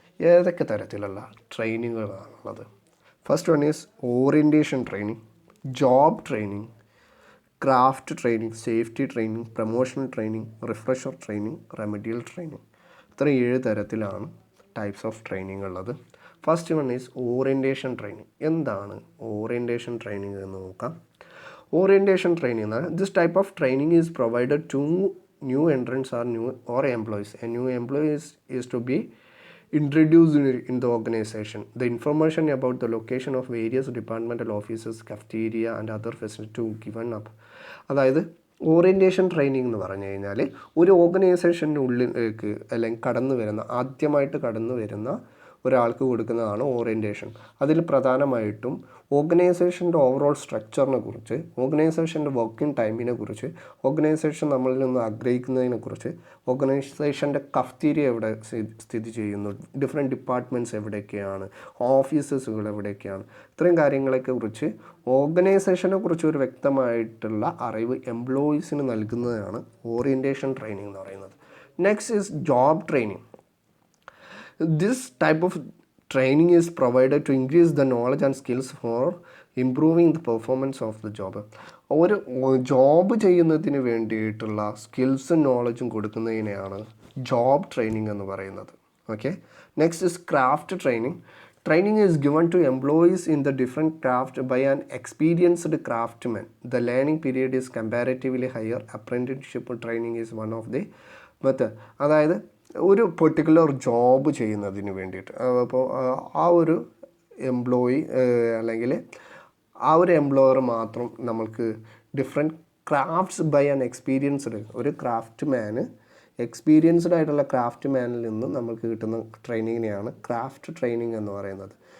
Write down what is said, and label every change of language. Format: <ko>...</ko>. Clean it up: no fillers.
<ml>ഏതൊക്കെ തരത്തിലുള്ള ട്രെയിനിങ്ങുകളാണുള്ളത്?</ml> <en>first one is orientation training,</en> <ml>job training, craft training, safety training, promotional training, refresher training, remedial training. ഇത്ര 7 തരത്തിലാണ് types of training ഉള്ളത്.</ml> <en>First one is orientation training.</en> <ml>എന്താണ് orientation training എന്ന് നോക്കാം. Orientation training എന്നാൽ</ml> <en>This type of training is provided to new entrants or employees. A new employee is to be introduced in the organization. The information about the location of various departmental offices, cafeteria and other facilities to given up.</en> <ml>അതായത് orientation training എന്ന് പറഞ്ഞു കഴിഞ്ഞാൽ ഒരു ഓർഗനൈസേഷൻ്റെ ഉള്ളിലേക്ക് അല്ലെങ്കിൽ ആദ്യമായിട്ട് കടന്നു വരുന്ന ഒരാൾക്ക് കൊടുക്കുന്നതാണ് ഓറിയൻറ്റേഷൻ. അതിൽ പ്രധാനമായിട്ടും ഓർഗനൈസേഷൻ്റെ ഓവറോൾ സ്ട്രക്ചറിനെ കുറിച്ച്, ഓർഗനൈസേഷൻ്റെ വർക്കിംഗ് ടൈമിനെ കുറിച്ച്, ഓർഗനൈസേഷൻ നമ്മളിൽ നിന്ന് ആഗ്രഹിക്കുന്നതിനെ കുറിച്ച്, ഓർഗനൈസേഷൻ്റെ കഫ്റ്റീരിയ എവിടെ സ്ഥിതി ചെയ്യുന്നു, ഡിഫറെൻറ്റ് ഡിപ്പാർട്ട്മെൻറ്റ്സ് എവിടെയൊക്കെയാണ്, ഓഫീസസുകൾ എവിടെയൊക്കെയാണ്, ഇത്രയും കാര്യങ്ങളെയൊക്കെ കുറിച്ച് ഓർഗനൈസേഷനെ കുറിച്ച് ഒരു വ്യക്തമായിട്ടുള്ള അറിവ് എംപ്ലോയീസിന് നൽകുന്നതാണ് ഓറിയൻറ്റേഷൻ ട്രെയിനിങ് എന്ന് പറയുന്നത്.</ml> <en>Next is job training. This type of training is provided to increase the knowledge and skills for improving the performance of the job.</en> <ml>ഒരു ജോബ് ചെയ്യുന്നതിന് വേണ്ടിയിട്ടുള്ള സ്കിൽസും നോളജും കൊടുക്കുന്നതിനെയാണ് ജോബ് ട്രെയിനിങ് എന്ന് പറയുന്നത്.</ml> <en>Okay. Next is craft training. Training is given to employees in the different craft by an experienced craftsman. The learning period is comparatively higher. Apprenticeship training is one of the method.</en> <ml>അതായത് ഒരു particular job ചെയ്യുന്നതിന് വേണ്ടിയിട്ട് അപ്പോൾ ആ ഒരു employee അല്ലെങ്കിൽ ആ ഒരു എംപ്ലോയർ മാത്രം നമ്മൾക്ക് different crafts</ml> <en>by an experienced</en> <ml>ഒരു ക്രാഫ്റ്റ് മാന് എക്സ്പീരിയൻസ്ഡ് ആയിട്ടുള്ള ക്രാഫ്റ്റ് മാനിൽ നിന്ന് നമുക്ക് കിട്ടുന്ന ട്രെയിനിങ്ങിനെയാണ് ക്രാഫ്റ്റ് ട്രെയിനിങ് എന്ന് പറയുന്നത്.</ml>